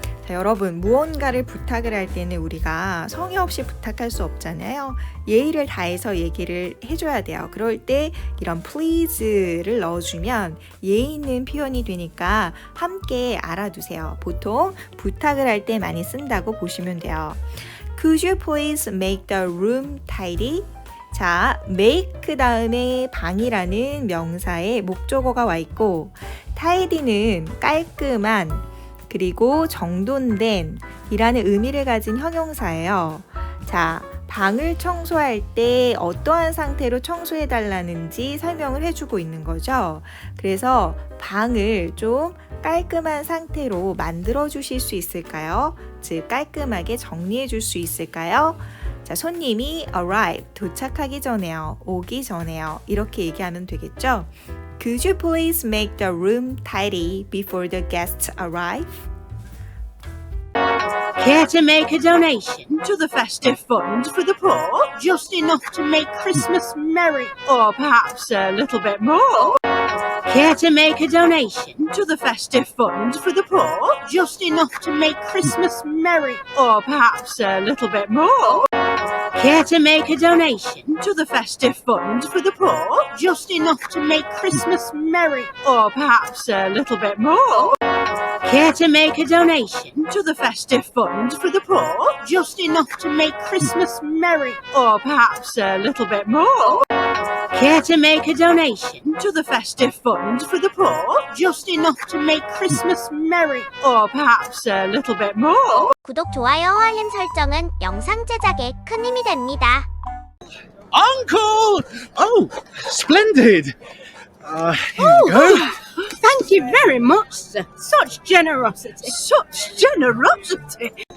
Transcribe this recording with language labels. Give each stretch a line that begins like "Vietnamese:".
Korean: 자, 여러분, 무언가를 부탁을 할 때는 우리가 성의 없이 부탁할 수 없잖아요. 예의를 다해서 얘기를 해줘야 돼요. 그럴 때 이런 please를 넣어주면 예의 있는 표현이 되니까 함께 알아두세요. 보통 부탁을 할 때 많이 쓴다고 보시면 돼요.
English: Could you please make the room tidy?
Korean: 자, make 다음에 방이라는 명사의 목적어가 와 있고 tidy는 깔끔한 그리고 정돈된 이라는 의미를 가진 형용사예요. 자, 방을 청소할 때 어떠한 상태로 청소해 달라는지 설명을 해주고 있는 거죠. 그래서 방을 좀 깔끔한 상태로 만들어 주실 수 있을까요? 즉, 깔끔하게 정리해 줄 수 있을까요? 자, 손님이 arrive, 도착하기 전에요. 오기 전에요. 이렇게 얘기하면 되겠죠?
English: Could you please make the room tidy before the guests arrive? Care to make a donation to the festive fund for the poor? Just enough to make Christmas merry, or perhaps a little bit more? Care to make a donation to the festive fund for the poor? Just enough to make Christmas merry, or perhaps a little bit more? Care to make a donation to the festive fund for the poor? Just enough to make Christmas merry, or perhaps a little bit more? Care to make a donation to the festive fund for the poor? Just enough to make Christmas merry, or perhaps a little bit more? Care to make a donation to the festive fund for the poor? Just enough to make Christmas merry, or perhaps a little bit more?
Korean: 구독, 좋아요, 알림 설정은 영상 제작에 큰 힘이 됩니다.
English: Uncle! Oh, splendid! Here you go. Thank you very much, sir. Such generosity. Such generosity.